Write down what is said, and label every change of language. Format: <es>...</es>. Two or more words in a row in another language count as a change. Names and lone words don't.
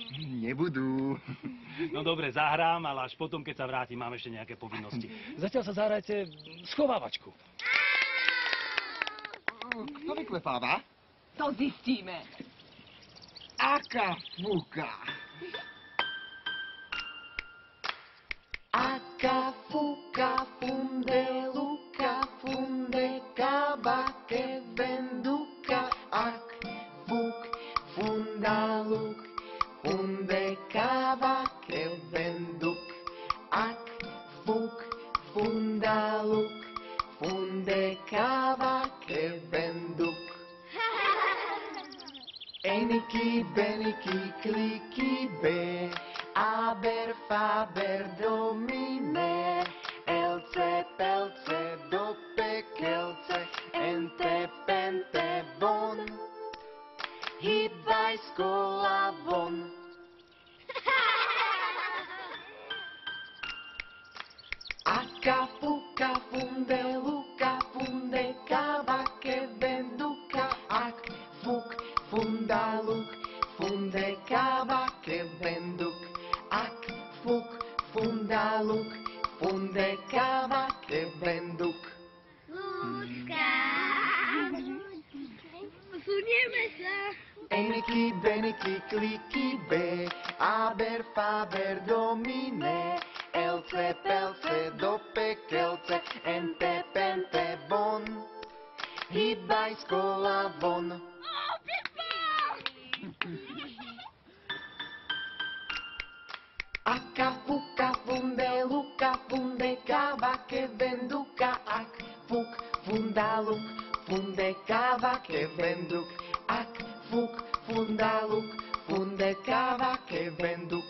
<sk>Nebudú. No dobre, zahrám, ale až potom, keď sa vrátim, mám ešte nejaké povinnosti. Zatiaľ sa zahrajte schovávačku. Kto vyklepáva? To zistíme. Aká fúka. Aka, fuka, funde, luka, funde, kaba, kevenduka. Ak, fuk, funda, luk, funde, kaba, kevenduk. Ak, fuk, funda, luk, funde, kaba. Eniky, beniky, kliky, B. Aber, faber, domine. Elce, pelce, do pekelce. Ente, pente, bon. Hýbaj z kola von. Aka, fuka, funde, luka, funde, kava, kebenduka, ak, fuk, funda, luk, funde, kava, kebenduk, ak, fuk, funda, luk, funde, kava, kebenduk. Lúčka. Posunieme sa. Eniky, beniky, kliky, B. Aber, faber, domine. Elce, pelce, do pekelce. Ente, pente, bon. Hýbaj z kola von. Aka, fuka, funde, luka, funde, kava, kebenduka, ak, fuk, funda, luk, funde, kava, kebenduk, ak, fuk, funda, luk, funde, kava, kebenduk.</sk>